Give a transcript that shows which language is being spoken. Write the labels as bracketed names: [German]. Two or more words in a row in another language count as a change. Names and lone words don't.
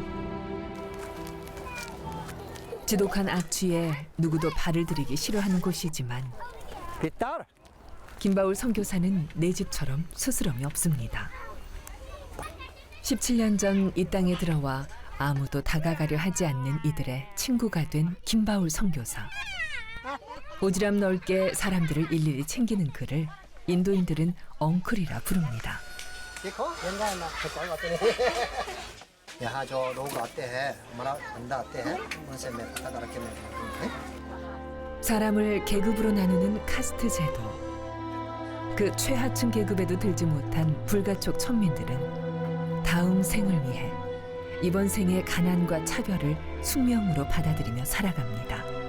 [Korean] 지독한 악취에 누구도 발을 들이기 싫어하는 곳이지만 김바울 선교사는 내 집처럼 스스럼이 없습니다. 17년 전 이 땅에 들어와 아무도 다가가려 하지 않는 이들의 친구가 된 김바울 선교사. 오지랖 넓게 사람들을 일일이 챙기는 그를 인도인들은 엉클이라 부릅니다. [Hindi] यहाँ जो लोग आते हैं हमारा बंदा आते हैं उनसे मैं पता करके मैं [Korean] 사람을 계급으로 나누는 카스트 제도. 그 최하층 계급에도 들지 못한 불가촉 천민들은 다음 생을 위해 이번 생의 가난과 차별을 숙명으로 받아들이며 살아갑니다.